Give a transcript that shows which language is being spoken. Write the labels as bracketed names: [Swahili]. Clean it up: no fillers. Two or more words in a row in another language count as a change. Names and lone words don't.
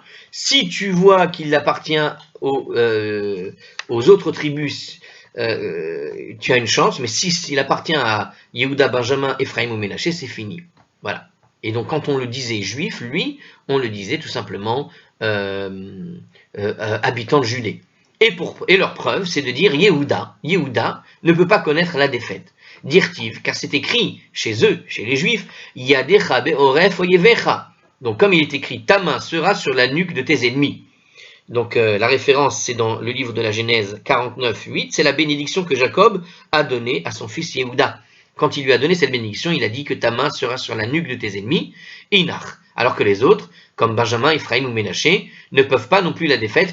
[French] Si tu vois qu'il appartient aux autres tribus, tu as une chance, mais s'il appartient à Yehuda, Benjamin, Ephraim ou Ménaché, c'est fini. Voilà. Et donc, quand on le disait juif, lui, on le disait tout simplement habitant de Judée. Et leur preuve, c'est de dire Yehuda. Yehuda ne peut pas connaître la défaite. Dirtiv, car c'est écrit chez eux, chez les juifs, [Hebrew] ידך בערף איביך. [French] Donc, comme il est écrit, ta main sera sur la nuque de tes ennemis. Donc, la référence, c'est dans le livre de la Genèse 49:8, c'est la bénédiction que Jacob a donnée à son fils Yehuda. Quand il lui a donné cette bénédiction, il a dit que ta main sera sur la nuque de tes ennemis, Inach. Alors que les autres, comme Benjamin, Ephraim ou Ménaché, ne peuvent pas non plus la défaite.